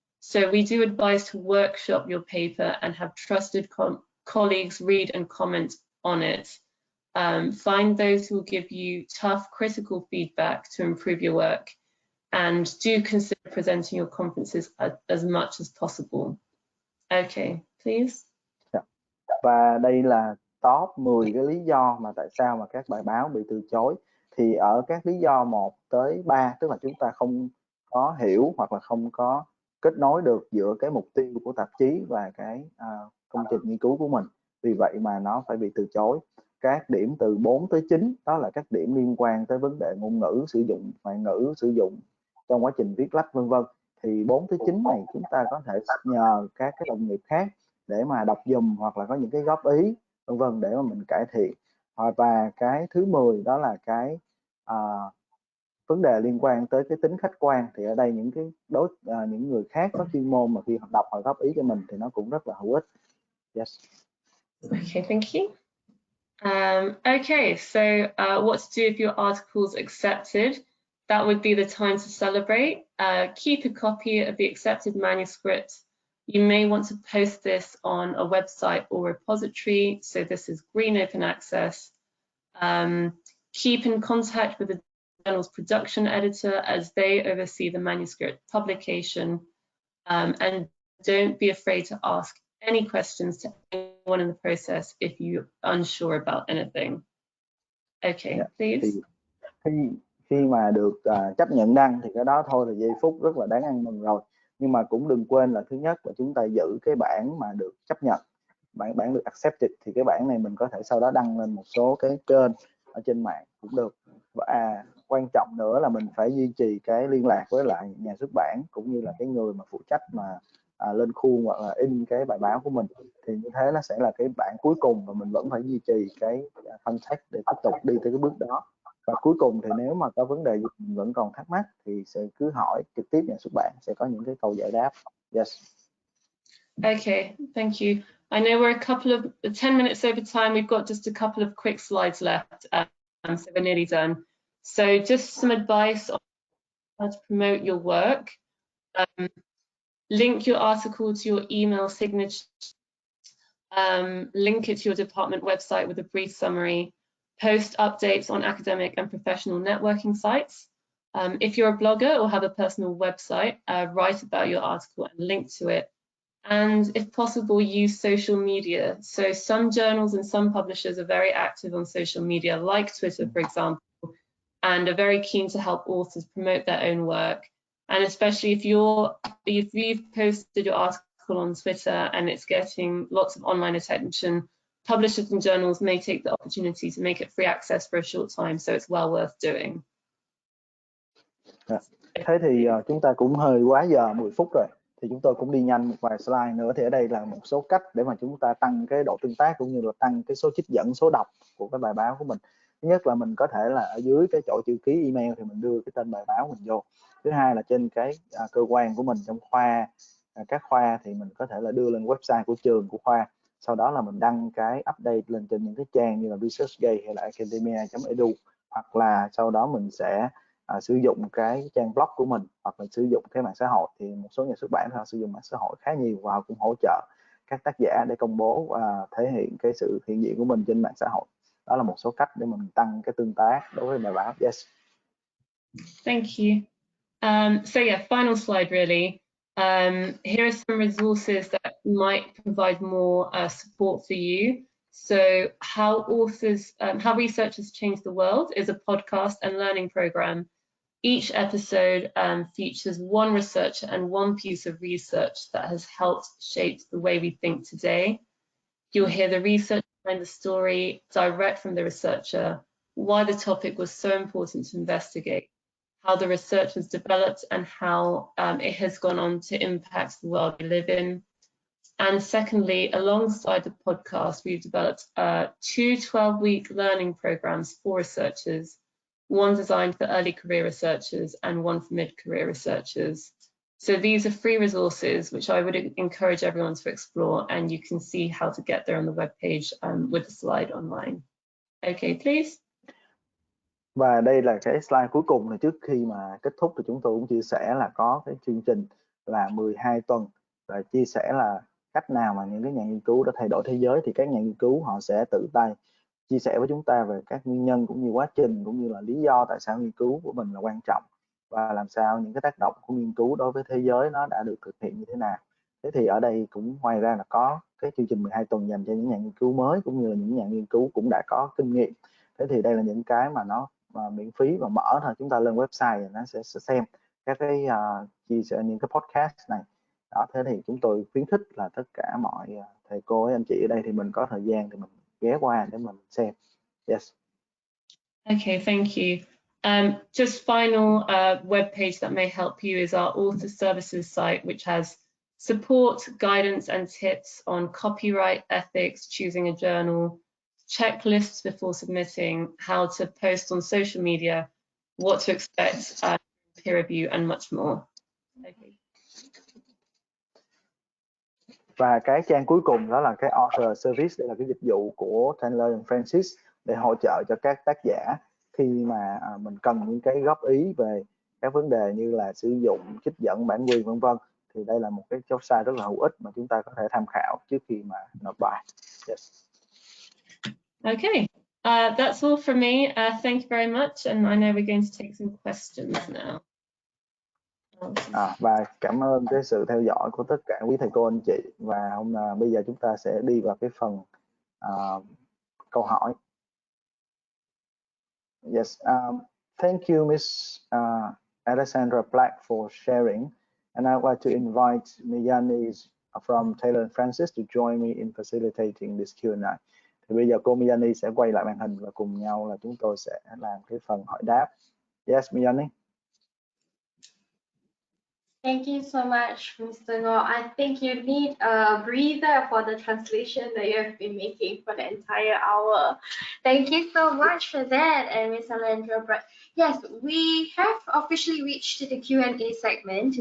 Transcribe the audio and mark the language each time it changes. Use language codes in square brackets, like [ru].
[en] So we do advise to workshop your paper and have trusted colleagues read and comment on it. Find those who will give you tough critical feedback to improve your work, and do consider presenting your conferences as much as possible. Okay, please. [vi] Và đây là top 10 cái lý do mà tại sao mà các bài báo bị từ chối. Thì ở các lý do 1 tới 3, tức là chúng ta không có hiểu hoặc là không có kết nối được giữa cái mục tiêu của tạp chí và cái công trình nghiên cứu của mình. Vì vậy mà nó phải bị từ chối. Các điểm từ 4 tới 9 đó là các điểm liên quan tới vấn đề ngôn ngữ, sử dụng ngoại ngữ, sử dụng trong quá trình viết lách vân vân. Thì 4 tới 9 này chúng ta có thể nhờ các cái đồng nghiệp khác để mà đọc dùm hoặc là có những cái góp ý vân vân để mà mình cải thiện. Và cái thứ 10 đó là cái vấn đề liên quan tới cái tính khách quan. Thì ở đây những cái những người khác có chuyên môn mà khi họ đọc họ góp ý cho mình thì nó cũng rất là hữu ích. [en] Yes. Okay, thank you. Okay, so what to do if your article's accepted? That would be the time to celebrate. Keep a copy of the accepted manuscript. You may want to post this on a website or repository. So this is green open access. Keep in contact with the journal's production editor as they oversee the manuscript publication. And don't be afraid to ask any questions to anyone in the process if you're unsure about anything. Okay, please. [vi] Khi mà được chấp nhận đăng thì cái đó thôi là giây phút rất là đáng ăn mừng rồi. Nhưng mà cũng đừng quên là thứ nhất là chúng ta giữ cái bản mà được chấp nhận, bản được accepted, thì cái bản này mình có thể sau đó đăng lên một số cái kênh ở trên mạng cũng được. Và quan trọng nữa là mình phải duy trì cái liên lạc với lại nhà xuất bản cũng như là cái người mà phụ trách mà lên khuôn hoặc là in cái bài báo của mình. Thì như thế nó sẽ là cái bản cuối cùng và mình vẫn phải duy trì cái contact để tiếp tục đi tới cái bước đó. Và cuối cùng thì nếu mà có vấn đề gì vẫn còn thắc mắc thì sẽ cứ hỏi trực tiếp nhà xuất bản, sẽ có những cái câu giải đáp. [en] Yes. Okay, thank you. I know we're a couple of 10 minutes over time. We've got just a couple of quick slides left, so we're nearly done. So just some advice on how to promote your work. Link your article to your email signature. Link it to your department website with a brief summary. Post updates on academic and professional networking sites. If you're a blogger or have a personal website, write about your article and link to it. And if possible, use social media. So some journals and some publishers are very active on social media, like Twitter, for example, and are very keen to help authors promote their own work. And especially if you've posted your article on Twitter and it's getting lots of online attention, publishers and journals may take the opportunity to make it free access for a short time, so it's well worth doing. [vi] Thế thì chúng ta cũng hơi quá giờ 10 phút rồi, thì chúng tôi cũng đi nhanh một vài slide nữa. Thì ở đây là một số cách để mà chúng ta tăng cái độ tương tác cũng như là tăng cái số trích dẫn, số đọc của cái bài báo của mình. Thứ nhất là mình có thể là ở dưới cái chỗ chữ ký email thì mình đưa cái tên bài báo mình vô. Thứ hai là trên cái cơ quan của mình trong khoa, các khoa thì mình có thể là đưa lên website của trường, của khoa. Sau đó là mình đăng cái update lên trên những cái trang như là ResearchGate hay là academia.edu, hoặc là sau đó mình sẽ sử dụng cái trang blog của mình, hoặc là sử dụng cái mạng xã hội. Thì một số nhà xuất bản họ sử dụng mạng xã hội khá nhiều và cũng hỗ trợ các tác giả để công bố và thể hiện cái sự hiện diện của mình trên mạng xã hội. Đó là một số cách để mình tăng cái tương tác đối với bài báo. [en] Yes. Thank you. So yeah, final slide really. Here are some resources that might provide more support for you. So how researchers change the world is a podcast and learning program. Each episode features one researcher and one piece of research that has helped shape the way we think today. You'll hear the research behind the story direct from the researcher, why the topic was so important to investigate, how the research was developed and how it has gone on to impact the world we live in. And secondly, alongside the podcast, we've developed 2 12-week learning programs for researchers, one designed for early career researchers and one for mid-career researchers. So these are free resources, which I would encourage everyone to explore, and you can see how to get there on the webpage with the slide online. Okay, please. [vi] Và đây là cái slide cuối cùng, thì trước khi mà kết thúc thì chúng tôi cũng chia sẻ là có cái chương trình là 12 tuần và chia sẻ là cách nào mà những cái nhà nghiên cứu đã thay đổi thế giới. Thì các nhà nghiên cứu họ sẽ tự tay chia sẻ với chúng ta về các nguyên nhân cũng như quá trình cũng như là lý do tại sao nghiên cứu của mình là quan trọng và làm sao những cái tác động của nghiên cứu đối với thế giới nó đã được thực hiện như thế nào. Thế thì ở đây cũng ngoài ra là có cái chương trình 12 tuần dành cho những nhà nghiên cứu mới cũng như là những nhà nghiên cứu cũng đã có kinh nghiệm. Thế thì đây là những cái mà nó miễn phí và mở thôi, chúng ta lên website thì nó sẽ xem các cái chia sẻ những cái podcast này. Đó, thế thì chúng tôi khuyến khích là tất cả mọi thầy cô anh chị ở đây thì mình có thời gian thì mình ghé qua để mình xem. [en] Yes. Okay, thank you. Just final web page that may help you is our author services site, which has support, guidance and tips on copyright, ethics, choosing a journal, checklists before submitting, how to post on social media, what to expect, peer review and much more. Okay. [vi] Và cái trang cuối cùng đó là cái author service, đây là cái dịch vụ của Taylor & Francis để hỗ trợ cho các tác giả khi mà mình cần những cái góp ý về các vấn đề như là sử dụng trích dẫn, bản quyền vân vân. Thì đây là một cái website rất là hữu ích mà chúng ta có thể tham khảo trước khi mà nộp bài. [en] Yes. Okay, that's all from me. Thank you very much, and I know we're going to take some questions now. [vi] Và cảm ơn cái sự theo dõi của tất cả quý thầy cô anh chị. Và bây giờ chúng ta sẽ đi vào cái phần câu hỏi. [en] Yes, thank you Miss Alejandra Black for sharing, and I'd like to invite Miyani from Taylor & Francis to join me in facilitating this Q&A. [vi] Thì bây giờ cô Miyani sẽ quay lại màn hình và cùng nhau là chúng tôi sẽ làm cái phần hỏi đáp. Yes, Miyani. [en] Thank you so much, Mr. Ngo. I think you need a breather for the translation that you have been making for the entire hour. Thank you so much for that, and Ms. Alejandra. But yes, we have officially reached the Q&A segment.